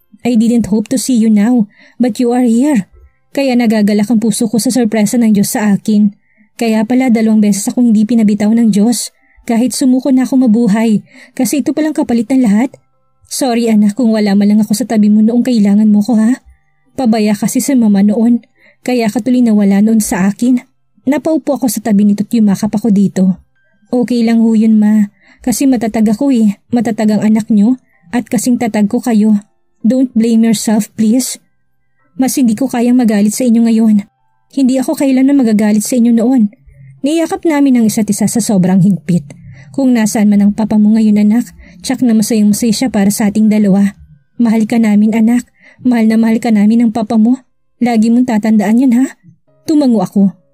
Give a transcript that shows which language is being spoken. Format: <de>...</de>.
<en>I didn't hope to see you now but you are here.</en> <tl>Kaya nagagalak ang puso ko sa sorpresa ng Diyos sa akin. Kaya pala 2 beses akong hindi pinabitaw ng Diyos kahit sumuko na ako mabuhay kasi ito palang kapalit ng lahat. Sorry anak kung wala man lang ako sa tabi mo noong kailangan mo ko ha. Pabaya kasi si mama noon, kaya katuloy na wala noon sa akin. Napaupo ako sa tabi nito at yumakap ako dito. Okay lang ho yun ma, kasi matatag ako eh, matatag ang anak nyo at kasing tatag ko kayo.</tl> <en>Don't blame yourself please.</en> <tl>Mas hindi ko kayang magalit sa inyo ngayon. Hindi ako kailanman magagalit sa inyo noon. Niyakap namin ang isa't isa sa sobrang higpit. Kung nasaan man ang papa mo ngayon anak, tsak na masayang masaya siya para sa ating dalawa. Mahal ka namin anak, mahal na mahal ka namin ng papa mo. Lagi mong tatandaan yun ha. Tumango ako.</tl>